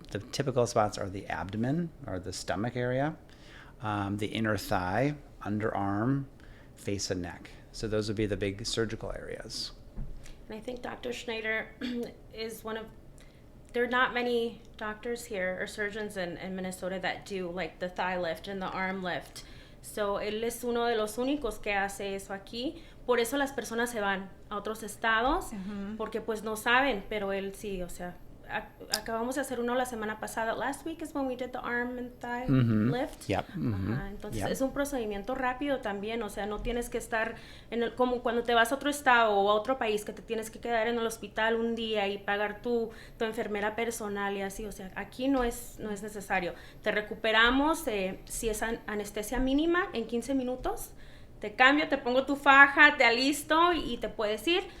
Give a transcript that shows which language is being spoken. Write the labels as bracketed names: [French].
[English] The typical spots are the abdomen or the stomach area, the inner thigh, underarm, face and neck. So those would be the big surgical areas. And I think Dr. Schneider is there are not many doctors here or surgeons in Minnesota that do like the thigh lift and the arm lift. [Spanish] So él es uno de los únicos que hace eso aquí. Por eso las personas se van a otros estados, porque pues no saben, pero él sí, o sea, acabamos de hacer uno la semana pasada. [English] Last week is when we did the arm and thigh lift. Yep. [Spanish] Entonces es un procedimiento rápido también, o sea, no tienes que estar como cuando te vas a otro estado o a otro país que te tienes que quedar en el hospital un día y pagar tu enfermera personal y así, o sea, aquí no es necesario. Te recuperamos, si es anestesia mínima, en 15 minutos, te cambio, te pongo tu faja, te alisto y te puedes ir.